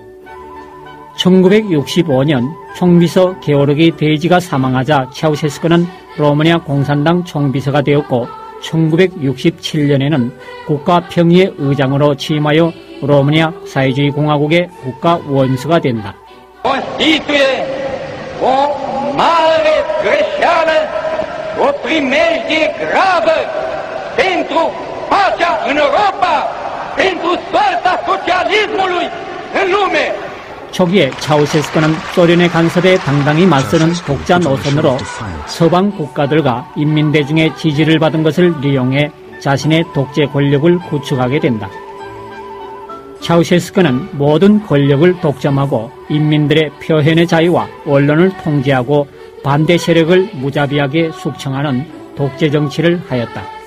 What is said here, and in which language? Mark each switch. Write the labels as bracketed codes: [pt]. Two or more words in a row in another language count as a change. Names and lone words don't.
[ko] 1965년 총비서 게오르기 데이지가 사망하자 차우셰스쿠는 로마니아 공산당 총비서가 되었고 1967년에는 국가평의회 의장으로 취임하여 로마니아 사회주의 공화국의 국가 원수가 된다. [ro] Constituie o mare greșeală, o primejdie gravă pentru pacea în Europa, pentru soarta socialismului în lume. [ko] 초기에 차우셰스쿠는 소련의 간섭에 당당히 맞서는 독자 노선으로 서방 국가들과 인민대중의 지지를 받은 것을利用해 자신의 독재 권력을 구축하게 된다. 차우셰스쿠는 모든 권력을 독점하고 인민들의 표현의 자유와 언론을 통제하고 반대 세력을 무자비하게 숙청하는 독재 정치를 하였다.